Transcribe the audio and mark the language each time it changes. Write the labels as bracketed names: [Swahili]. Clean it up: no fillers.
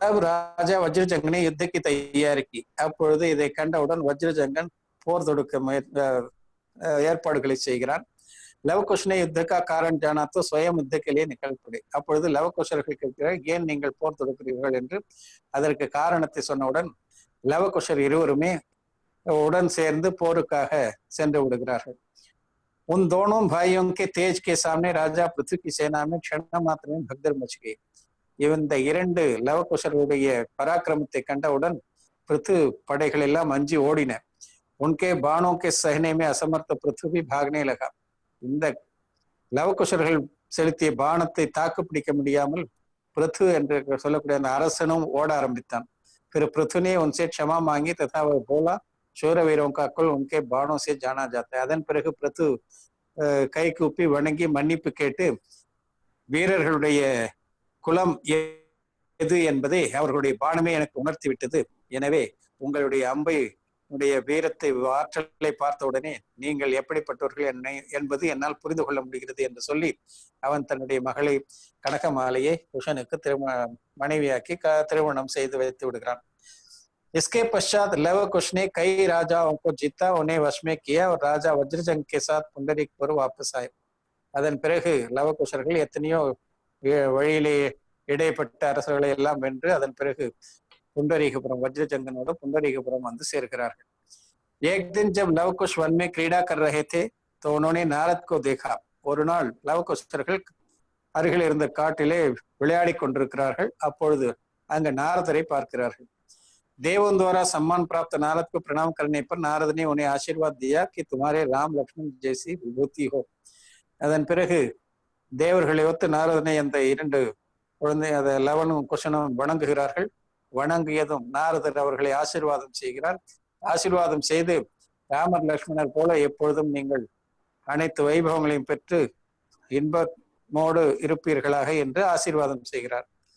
[Hindi] ராஜா வஜ்ரஜங்கனை யுத்தக்கு தயாரிக்கி. [Tamil] அப்பொழுது இதை கண்டவுடன் வஜ்ரஜங்கன் போர் தொடுக்க ஏற்பாடுகளை செய்கிறான். [Hindi] லவகுஷ் ने युद्ध का कारण जाना तो स्वयं युद्ध के लिए निकल पड़े. [Tamil] அப்பொழுது லவகுஷர்கள் கேட்கிறார், ஏன் நீங்கள் போர் தொடுக்கிறீர்கள் என்று. அதற்கு காரணத்தை சொன்னவுடன் லவகுஷர் இருவருமே உடன் சேர்ந்து போருக்காக சென்று விடுகிறார்கள். [Hindi] उन दोनों भाइयों के तेज के सामने राजा पृथ्वी की सेना में क्षण मात्र में भगदड़ मच गई. [Tamil] இந்த 2 லவகுஷர்களுடைய பராக்கிரமத்தை கண்டவுடன் பிருத்து படைகள் எல்லாம் அஞ்சி ஓடின. [Hindi] उनके बाणों के सहने में असमर्थ पृथ्वी भागने लगा. [Tamil] இந்த லவகுஷர்கள் செலுத்திய பானத்தை தாக்கு பிடிக்க முடியாமல் பிருத்து என்று சொல்லக்கூடிய அந்த அரசனும் ஓட ஆரம்பித்தான். [Hindi] फिर पृथु ने उनसे क्षमा मांगी तथा वह बोला शूरवीरों का कुल उनके बाणों से जाना जाता है. [Tamil] அதன் பிறகு பிருத்து கை கூப்பி வணங்கி மன்னிப்பு கேட்டு வீரர்களுடைய குலம் எது என்பதை அவர்களுடைய பானமே எனக்கு உணர்த்தி விட்டது. எனவே உங்களுடைய அம்பை உடைய வீரத்தை ஆற்றலை பார்த்த உடனே நீங்கள் எப்படிப்பட்டவர்கள் என்பது என்னால் புரிந்து கொள்ள முடிகிறது என்று சொல்லி அவன் தன்னுடைய மகளை கனகமாலையை குஷனுக்கு மனைவியாக்கி திருமணம் செய்து வைத்து விடுகிறான். [Hindi] इसके पश्चात लव कुश ने कई राजाओं को जीता, उन्हें वश में किया और राजा वज्रजंग के साथ पुंडरीकपुर वापस आए. [Tamil] அதன் பிறகு லவகுஷர்கள் எத்தனையோ வழியிலே இடைப்பட்ட அரசர்களை எல்லாம் வென்று அதன் பிறகு पुंडरीकपुरम वज्रजंगनोड पुंडरीकपुरम வந்து சேர்கிறார்கள். [Hindi] एक दिन जब लवकुश वन में क्रीड़ा कर रहे थे तो उन्होंने नारद को देखा. [Tamil] ஒரு நாள் லவகுஷர்கள் அருகில் இருந்த காட்டிலே விளையாடி கொண்டிருக்கிறார்கள். அப்பொழுது அங்க நாரதரை பார்க்கிறார்கள். [Hindi] देवों द्वारा सम्मान प्राप्त नारद को प्रणाम करने पर नारद ने उन्हें आशीर्वाद दिया कि तुम्हारे राम लक्ष्मण जैसी विभूति हो. [Tamil] அதன் பிறகு தேவர்களை ஒத்து நாரதனை அந்த இரண்டு குழந்தை அதை லவனும் குஷனும் வணங்குகிறார்கள். வணங்கியதும் நாரதர் அவர்களை ஆசீர்வாதம் செய்கிறார். ஆசீர்வாதம் செய்து ராமர் லக்ஷ்மணர் போல எப்பொழுதும் நீங்கள் அனைத்து வைபவங்களையும் பெற்று இன்பமோடு இருப்பீர்களாக என்று ஆசீர்வாதம் செய்கிறார்.